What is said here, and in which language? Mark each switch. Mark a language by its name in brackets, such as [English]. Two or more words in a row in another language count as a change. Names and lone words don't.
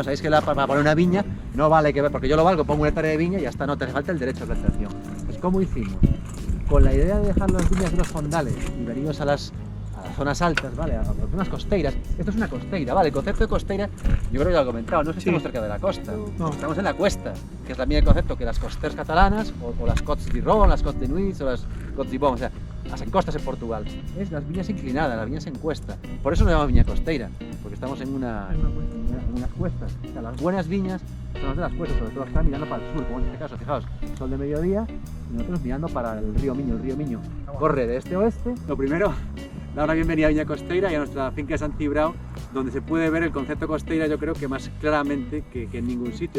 [Spanish] Sabéis que para poner una viña no vale que, porque yo lo valgo, pongo una hectárea de viña y ya está, no te hace falta el derecho de plantación. Pues ¿cómo hicimos? Con la idea de dejar las viñas de los fondales y venirnos a las zonas altas, ¿vale? A las zonas costeiras. Esto es una costeira, ¿vale? El concepto de costeira, yo creo que ya lo he comentado, no es que estamos cerca de la costa, No. estamos en la cuesta, que es también el concepto que las costeras catalanas, o las Cots d'Irón, las Cots de Nuits, o las Cots d'Ibón, o sea, las encostas en Portugal, es las viñas inclinadas, las viñas en cuesta. Por eso nos llamamos viña costeira, porque estamos en unas cuestas. O sea, las buenas viñas son las de las cuestas, sobre todo están mirando para el sur, como en este caso, fijaos, sol de mediodía y nosotros mirando para el río Miño. El río Miño corre de este a oeste. Lo primero, dar una bienvenida a Viña Costeira y a nuestra finca de Sant Cibrao, donde se puede ver el concepto costeira, yo creo que más claramente que en ningún sitio.